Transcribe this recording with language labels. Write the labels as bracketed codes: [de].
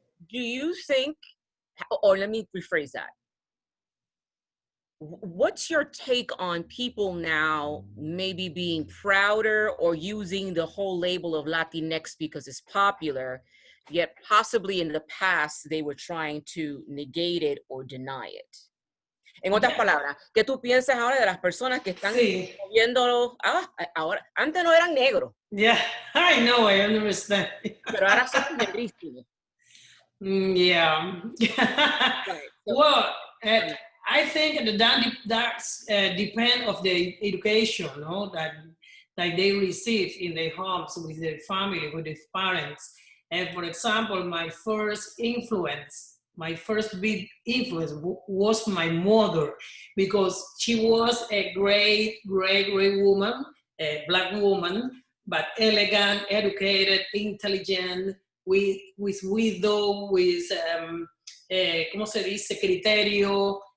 [en] Do you think, or let me rephrase that. What's your take on people now maybe being prouder or using the whole label of Latinx because it's popular, yet possibly in the past they were trying to negate it or deny it? [es] En otras palabras, ¿qué tú piensas ahora de las personas que están viendo ahora? Antes no eran negros. [en] Yeah, I know, I understand. [es] Pero ahora son negrísimos. [en] Yeah. Right. So, well, I think that depend of the education, no, that they receive in their homes with their family, with their parents. And for example, my first big influence was my mother, because she was a great woman, a Black woman, but elegant, educated, intelligent, with wisdom, with [es] ¿cómo se dice? Criterio.